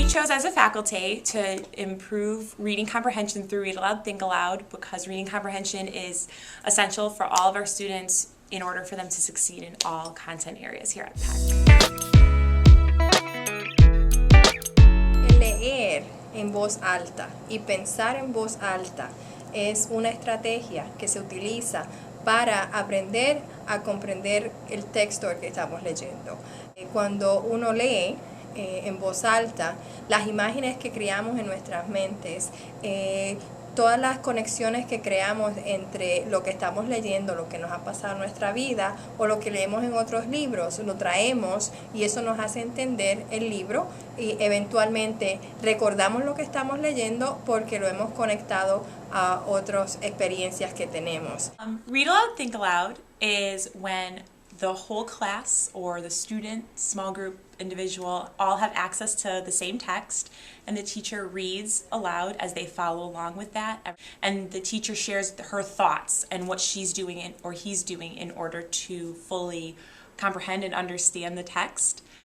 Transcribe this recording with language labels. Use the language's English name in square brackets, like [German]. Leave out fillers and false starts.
[English] As a faculty to improve reading comprehension through Read Aloud, Think Aloud, because reading comprehension is essential for all of our students in order for them to succeed in all content areas here at Peck. [Spanish] Leer en voz alta y pensar en voz alta es una estrategia que se utiliza para aprender a comprender el texto que estamos leyendo. Cuando uno lee en voz alta, las imágenes que creamos en nuestras mentes, todas las conexiones que creamos entre lo que estamos leyendo, lo que nos ha pasado en nuestra vida o lo que leemos en otros libros, lo traemos y eso nos hace entender el libro y eventualmente recordamos lo que estamos leyendo porque lo hemos conectado a otras experiencias que tenemos. [English] Read Aloud, Think Aloud is when the whole class or the student, small group, individual, all have access to the same text, and the teacher reads aloud as they follow along with that, and the teacher shares her thoughts and what she's doing or he's doing in order to fully comprehend and understand the text.